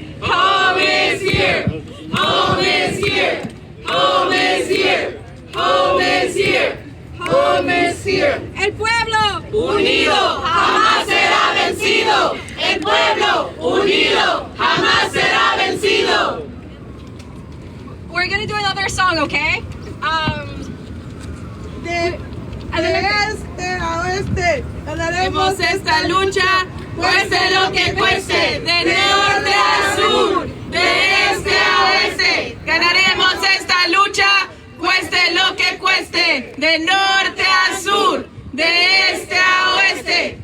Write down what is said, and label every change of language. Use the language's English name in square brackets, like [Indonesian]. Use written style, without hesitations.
[English] Home is here. Home is here. Home is here. Home is here. Home is here. [Spanish] El pueblo Unido jamás será vencido. El pueblo unido jamás será vencido. [English] We're gonna do another song, okay? [Spanish] Ganaremos esta lucha, cueste lo que cueste, de norte a sur, de este a oeste. Ganaremos esta lucha, cueste lo que cueste, de norte a sur, de este a oeste.